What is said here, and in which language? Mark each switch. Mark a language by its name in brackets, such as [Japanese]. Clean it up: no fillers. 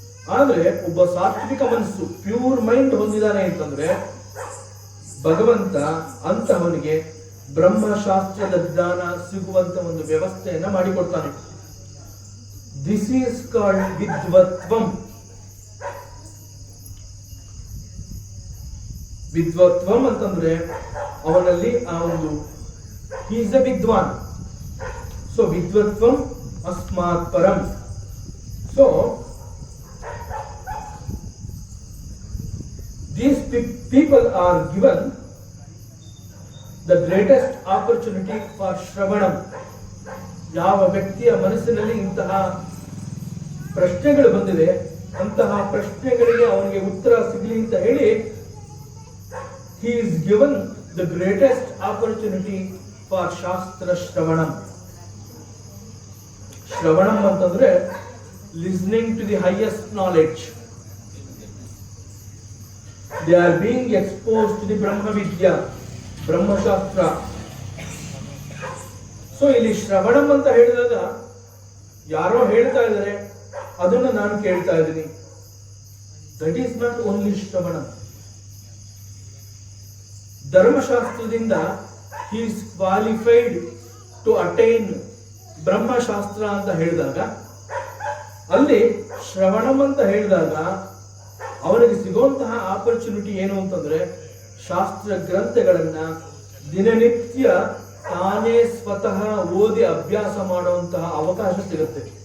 [Kannada] ಆದ್ರೆ ಒಬ್ಬ ಸಾತ್ವಿಕ ಮನಸ್ಸು [English] pure mind [Kannada] ಹೊಂದಿದ್ದಾನೆ ಅಂತಂದ್ರೆ ಭಗವಂತ ಅಂತಹವನಿಗೆ ಬ್ರಹ್ಮಶಾಸ್ತ್ರದ ಜ್ಞಾನ ಸಿಗುವಂತ ಒಂದು ವ್ಯವಸ್ಥೆಯನ್ನ ಮಾಡಿಕೊಡ್ತಾನೆ. [English] This is called ವಿದ್ವತ್ವಂ. [Kannada] ವಿದ್ವತ್ವಂ ಅಂತಂದ್ರೆ ಅವನಲ್ಲಿ ಆ ಒಂದು [English] he is a [Kannada] ವಿದ್ವಾನ್. [Sanskrit] So ವಿದ್ವತ್ವಂ ಅಸ್ಮಾತ್ Param. [English] So these people are given the greatest opportunity for ಶ್ರವಣಂ. [Kannada] ಯಾವ ವ್ಯಕ್ತಿಯ ಮನಸ್ಸಿನಲ್ಲಿ ಇಂತಹ ಪ್ರಶ್ನೆಗಳು ಬಂದಿದೆ ಅಂತಹ ಪ್ರಶ್ನೆಗಳಿಗೆ ಅವನಿಗೆ ಉತ್ತರ ಸಿಗಲಿ ಅಂತ ಹೇಳಿ [English] he is given the greatest opportunity for [Kannada] ಶಾಸ್ತ್ರ ಶ್ರವಣಂ. ಶ್ರವಣಂ ಅಂತಂದ್ರೆ [English] listening to the highest knowledge. They are being exposed to the Brahma Vidya, Brahmashastra. [Kannada] So ಇಲ್ಲಿ ಶ್ರವಣಂ ಅಂತ ಹೇಳಿದಾಗ ಯಾರೋ ಹೇಳ್ತಾ ಇದ್ದಾರೆ ಅದನ್ನು ನಾನು ಕೇಳ್ತಾ ಇದ್ದೀನಿ. [English] That is not only ಶ್ರವಣಂ. [Kannada] ಧರ್ಮಶಾಸ್ತ್ರದಿಂದ [English] he is qualified to attain [Kannada] ಬ್ರಹ್ಮಶಾಸ್ತ್ರ ಅಂತ ಹೇಳಿದಾಗ ಅಲ್ಲಿ ಶ್ರವಣಂ ಅಂತ ಹೇಳಿದಾಗ ಅವನಿಗೆ ಸಿಗುವಂತಹ ಆಪರ್ಚುನಿಟಿ ಏನು ಅಂತಂದ್ರೆ ಶಾಸ್ತ್ರ ಗ್ರಂಥಗಳನ್ನ ದಿನನಿತ್ಯ ತಾನೇ ಸ್ವತಃ ಓದಿ ಅಭ್ಯಾಸ ಮಾಡುವಂತಹ ಅವಕಾಶ ಸಿಗುತ್ತೆ.